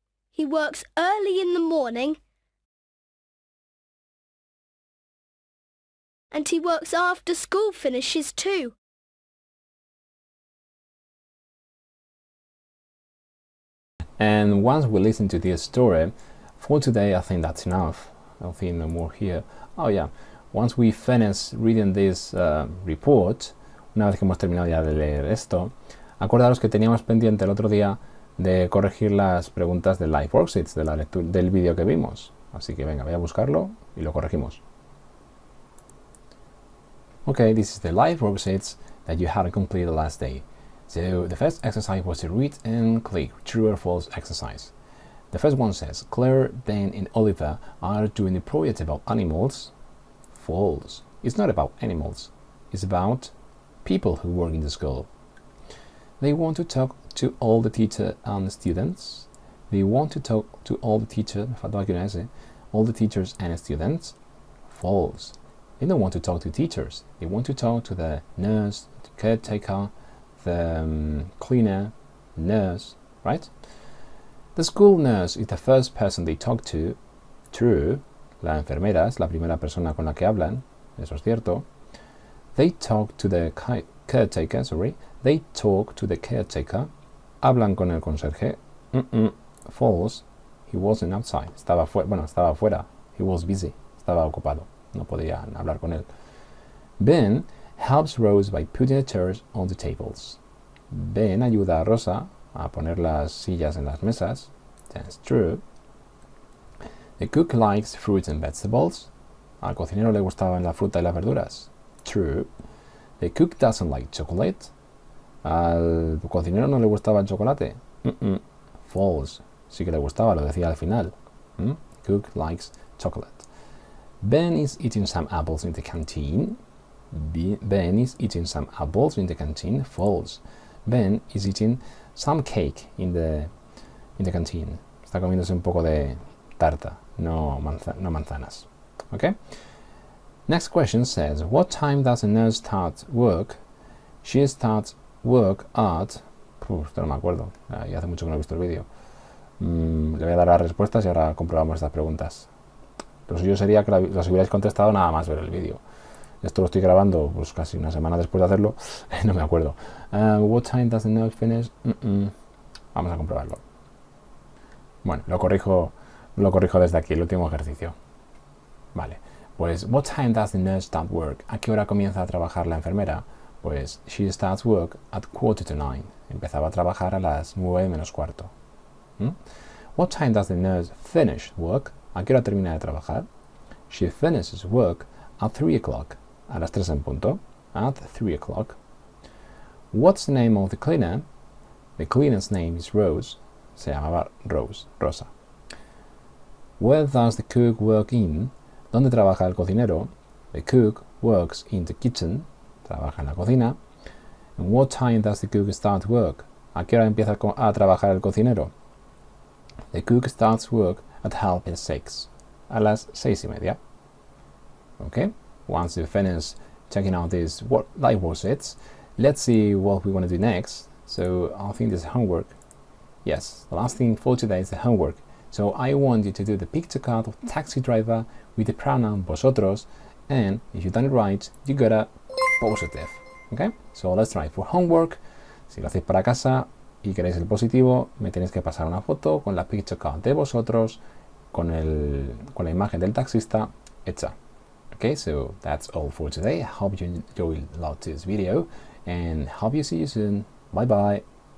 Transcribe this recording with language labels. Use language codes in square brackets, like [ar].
[en] He works early in the morning and he works after school finishes too. And once we listen to this story, for today I think that's enough. I don't think no more here. Oh yeah, once we finish reading this report, [es] una vez que hemos terminado ya de leer esto, acordaros que teníamos pendiente el otro día de corregir las preguntas del live worksheets, de la lectura del vídeo que vimos. Así que venga, voy a buscarlo y lo corregimos. [en] Okay, this is the live worksheets that you had to complete the last day. So the first exercise was to read and click true or false exercise. The first one says, Claire, Ben and Oliver are doing a project about animals. False. It's not about animals. It's about people who work in the school. They want to talk to all the teachers and students. They want to talk to all the teachers, all the teachers and students. False. They don't want to talk to teachers. They want to talk to the nurse, the caretaker, the cleaner, nurse, right? The school nurse is the first person they talk to. True. [es] La enfermera es la primera persona con la que hablan. Eso es cierto. [en] They talk to the caretaker, They talk to the caretaker. [es] Hablan con el conserje. [en] False. He wasn't outside. [es] Estaba fuera. [en] He was busy. [es] Estaba ocupado. No podían hablar con él. [en] Ben helps Rose by putting the chairs on the tables. [es] Ben ayuda a Rosa a poner las sillas en las mesas. [en] That's true. The cook likes fruits and vegetables. [es] Al cocinero le gustaban la fruta y las verduras. [en] True. The cook doesn't like chocolate. [es] Al cocinero no le gustaba el chocolate. [en] False. [es] Sí que le gustaba, lo decía al final. [en] Cook likes chocolate. Ben is eating some apples in the canteen. Ben is eating some apples in the canteen. False. Ben is eating some cake in the canteen. Está comiéndose un poco de tarta, no manzanas. Okay? Next question says, what time does a nurse start work? She starts work at... [es] esto no me acuerdo, ya hace mucho que no he visto el vídeo. Le voy a dar las respuestas y ahora comprobamos estas preguntas. Lo suyo sería que las hubierais contestado nada más ver el vídeo. Esto lo estoy grabando pues casi una semana después de hacerlo. No me acuerdo. [en] What time does the nurse finish? [es] Vamos a comprobarlo. Bueno, lo corrijo desde aquí, el último ejercicio. Vale. [en] Pues, what time does the nurse start work? [es] ¿A qué hora comienza a trabajar la enfermera? Pues, [en] she starts work at 8:45. [es] Empezaba a trabajar a las 9 menos cuarto. [en] What time does the nurse finish work? [es] ¿A qué hora termina de trabajar? [en] She finishes work at 3 o'clock. [es] A las 3 en punto. [en] At 3 o'clock. What's the name of the cleaner? The cleaner's name is Rose. [es] Se llamaba Rose, Rosa. [en] Where does the cook work in? [es] ¿Dónde trabaja el cocinero? [en] The cook works in the kitchen. [es] Trabaja en la cocina. [en] And what time does the cook start work? [es] ¿A qué hora empieza a trabajar el cocinero? [en] The cook starts work at 6:30. [es] A las 6:30. [en] Okay? Once you finish checking out these live worksheets, let's see what we want to do next. So I think this is homework. Yes, the last thing for today is the homework. So I want you to do the picture card of taxi driver with the pronoun vosotros, and if you've done it right, you got a positive. Okay? So let's try for homework. [es] Si lo hacéis para casa y queréis el positivo, me tenéis que pasar una foto con la picture card de vosotros, con la imagen del taxista hecha. [en] Okay, so that's all for today. I hope you enjoyed this video and hope you see you soon. Bye bye.